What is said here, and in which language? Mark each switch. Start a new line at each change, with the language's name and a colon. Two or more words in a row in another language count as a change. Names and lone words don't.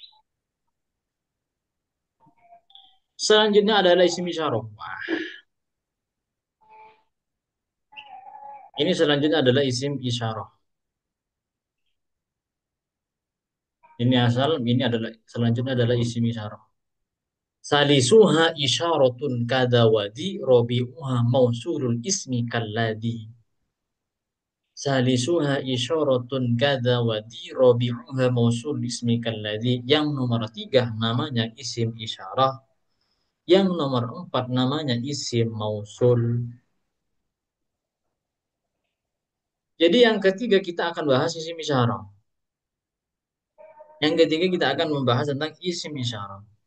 Indonesian: Selanjutnya adalah isim isyarah. Wah, ini selanjutnya adalah isim isyarah. Ini adalah selanjutnya adalah isim isyarah.
Arabic: ثالثها إشارة كذا وذي رابعها موصول الاسم كالذي. ثالثها إشارة كذا وذي رابعها موصول اسم كالذي.
Indonesian: Yang nomor tiga namanya isim isyarah. Yang nomor empat namanya isim mausul. Jadi yang ketiga kita akan bahas isim isyarah. Yang ketiga kita akan membahas tentang isim isyarah.